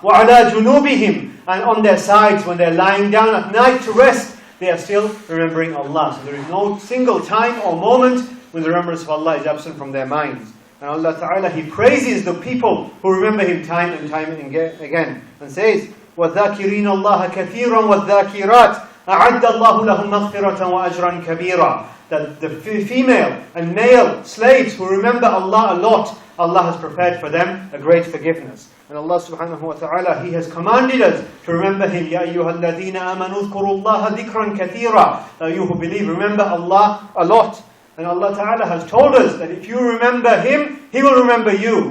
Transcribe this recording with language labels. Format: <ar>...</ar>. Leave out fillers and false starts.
<ar>وَعَلَى جُنُوبِهِمْ.</ar> <en>And on their sides, when they're lying down at night to rest, they are still remembering Allah. So there is no single time or moment when the remembrance of Allah is absent from their minds. And Allah Ta'ala, He praises the people who remember Him time and time again. And says,</en> <ar>وَالذَّاكِرِينَ اللَّهَ كَثِيرًا وَالذَّاكِرَاتِ أَعَدَّ اللَّهُ لَهُمْ مَغْفِرَةً وَأَجْرًا كَبِيرًا.</ar> <en>That the female and male slaves who remember Allah a lot, Allah has prepared for them a great forgiveness. And Allah subhanahu wa ta'ala, He has commanded us to remember Him.</en> <ar>يَا أَيُّهَا الَّذِينَ آمَنُوا اذْكُرُوا اللَّهَ ذِكْرًا كَثِيرًا.</ar> <en>You who believe, remember Allah a lot. And Allah Ta'ala has told us that if you remember Him, He will remember you.</en>